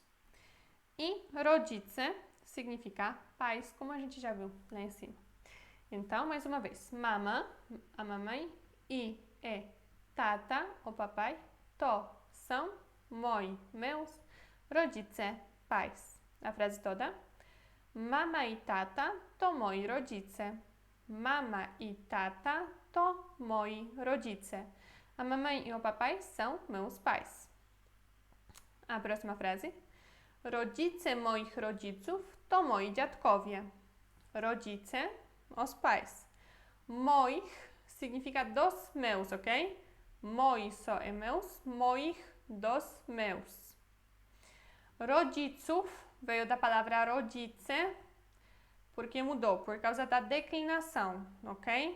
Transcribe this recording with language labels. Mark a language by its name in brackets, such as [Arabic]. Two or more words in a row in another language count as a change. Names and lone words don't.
[Portuguese] E rodzice significa pais, como a gente já viu lá em cima. Então, mais uma vez, mama, a mamãe, e tata, o papai, to, são, moi, meus, rodzice, pais. A frase toda. [Polish] Mama i tata to moi rodzice. Mama i tata to moi rodzice. [Portuguese] A mamãe e o papai são meus pais. A próxima frase. [Polish] Rodzice moich rodziców to moi dziadkowie. [Portuguese] Rodzice, os pais. Moich significa dos meus, ok? Moi só é meus, moich, dos meus. Rodziców veio da palavra rodzice, porque mudou, por causa da declinação, ok?